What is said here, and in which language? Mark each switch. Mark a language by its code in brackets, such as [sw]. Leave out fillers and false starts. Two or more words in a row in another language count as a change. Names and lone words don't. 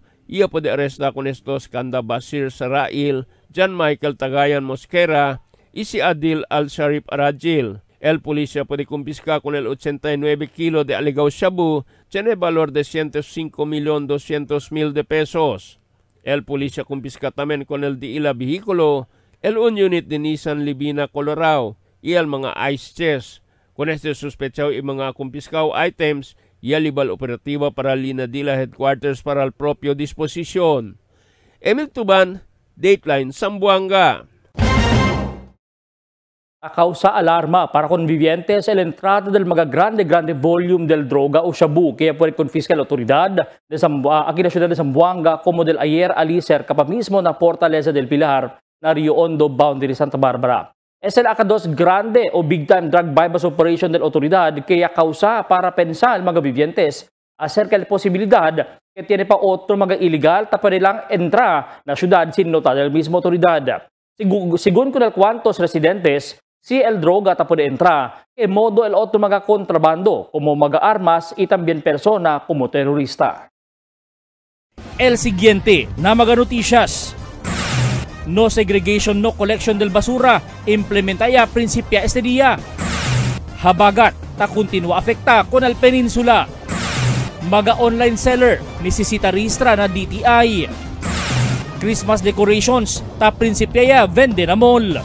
[cbk] Ia puede arresta con estos Kanda Basir Sarail, John Michael Tagayan Mosquera y si Adil Al-Sharif Arajil. El policía puede confiscar con el 89 kilo de alegao shabu, tiene valor de 105,200,000 de pesos. El policía confisca también con el diila vehículo, el un unit de Nissan Libina Colorado y el mga [en] ice chest. [cbk] Con este sospechado y mga confiscado items, y a libal operativa para Linadila Headquarters para el propio disposisyon. Emil Tuban, Dateline, Zamboanga. Causa alarma para convivientes el entrada del mga grande volume del droga o shabu kaya puede confiscar la autoridad de aquí na ciudad de Zamboanga como del ayer ali cerca pa mismo na Fortaleza del Pilar na Rio Hondo boundary Santa Barbara. Es el akados grande o [en] big time drug bypass operation [cbk] del autoridad kaya causa para pensar mga vivientes acerca de la posibilidad que tiene pa otro mga illegal ta pwede lang entra na syudad sin nota del mismo autoridad. Según con el cuantos residentes, si el droga ta pwede entra, que modo el otro mga kontrabando como mga armas y también persona como terorista. El siguiente na mga noticias. [en] No segregation, no collection [cbk] del basura. Implementa ya prinsipya este día. Habagat, ta continua afekta con el peninsula. Maga [en] online seller, [cbk] necesita registra na DTI. [en] Christmas decorations, [cbk] ta prinsipya ya vende na mall.